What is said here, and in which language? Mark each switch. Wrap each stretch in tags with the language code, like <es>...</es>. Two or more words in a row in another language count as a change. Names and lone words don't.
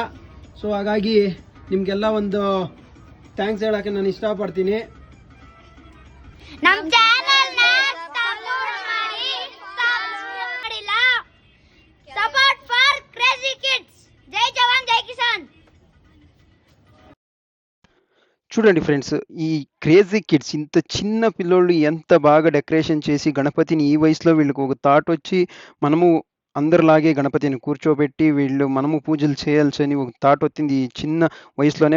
<kn>ಸೊ ಹಾಗಾಗಿ ನಿಮ್ಗೆಲ್ಲ ಒಂದು ಥ್ಯಾಂಕ್ಸ್ ಹೇಳಕ್ಕೆ ನಾನು ಇಷ್ಟಪಡ್ತೀನಿ. ನಮ್ಮ ಚಾನೆಲ್ ನ ಸಪೋರ್ಟ್ ಮಾಡಿ, ಸಬ್ಸ್ಕ್ರೈಬ್ ಮಾಡಿಲ್ಲ,</kn> <en>support for Crazy Kids.</en> <hi>जय जवान जय किसान.</hi> <te>చూడండి ఫ్రెండ్స్, ఈ క్రేజీ కిడ్స్ ఇంత చిన్న పిల్లోళ్ళు ఎంత బాగా డెకరేషన్ చేసి గణపతిని ఈ వయసులో వీళ్ళకి ఒక థాట్ వచ్చి మనము అందరిలాగే గణపతిని కూర్చోబెట్టి మనము పూజలు చేయాల్సి ఒక థాట్ వచ్చింది ఈ చిన్న వయసులోనే.</te>